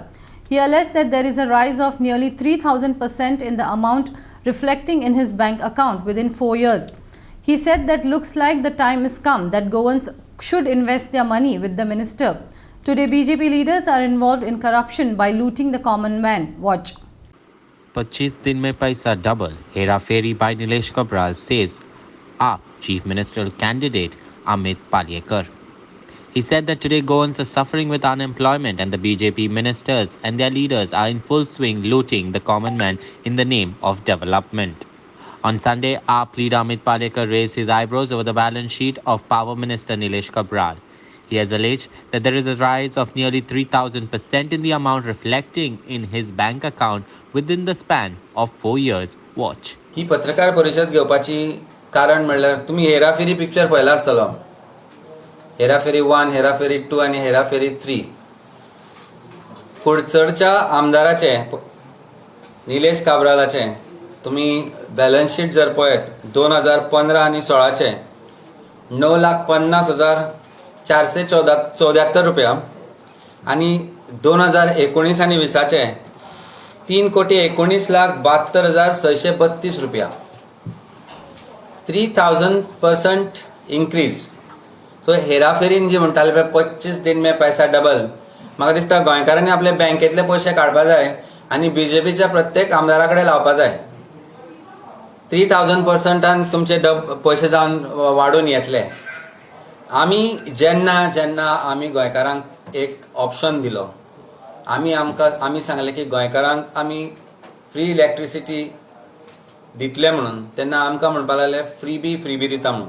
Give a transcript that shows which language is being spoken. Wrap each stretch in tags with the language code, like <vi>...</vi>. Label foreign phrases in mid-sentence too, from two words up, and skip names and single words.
<en>He alleged that there is a rise of nearly 3,000% in the amount reflecting in his bank account within 4 years. He said that looks like the time has come that Goans should invest their money with the minister. Today, BJP leaders are involved in corruption by looting the common man. Watch.</en> <hi>25 दिन में पैसा double.</hi> <en>Hera Fairy by Nilesh Kabral, says AAP Chief Ministerial candidate Amit Palekar. He said that today Goans are suffering with unemployment and the BJP ministers and their leaders are in full swing looting the common man in the name of development. On Sunday, AAP leader Amit Palekar raised his eyebrows over the balance sheet of Power Minister Nilesh Kabral. He has alleged that there is a rise of nearly 3,000% in the amount reflecting in his bank account within the span of 4 years. Watch.</en> <kok>ही पत्रकार परिषद घेवपाची कारण म्हणल्यार तुम्ही हेराफेरी पिक्चर पळयला आसतलो. हेराफेरी 1, हेराफेरी 2 आनी हेराफेरी 3. कुडचडच्या आमदाराचे निलेश काब्रालाचे तुम्ही</kok> <en>balance sheet</en> <kok>जर पळयत 2015 आनी 16चे 9,50,474 रुपया आनी 2019 आनी 20चे 3,19,72,632 रुपया. 3,000% इंक्रीज. सो हेराफेरीन जी म्हणटाले पळय</kok> <hi>25 दिन में पैसा डबल,</hi> <kok>म्हाका दिसता गोंयकारांनी आपले बँकेतले पयशे काडपा जाय आनी बीजेपीच्या प्रत्येक आमदारा कडेन लावपा जाय. 3,000%आन तुमचे पयशे जावन वाडून येतले. आमी जेन्ना आमी गोंयकारांक एक ऑप्शन दिलो, आमी सांगलें की गोंयकारांक आमी</kok> <en>free electricity</en> <kok>दितले म्हणून, तेन्ना आमकां म्हणपा लागले फ्रीबी दिता म्हणून.</kok>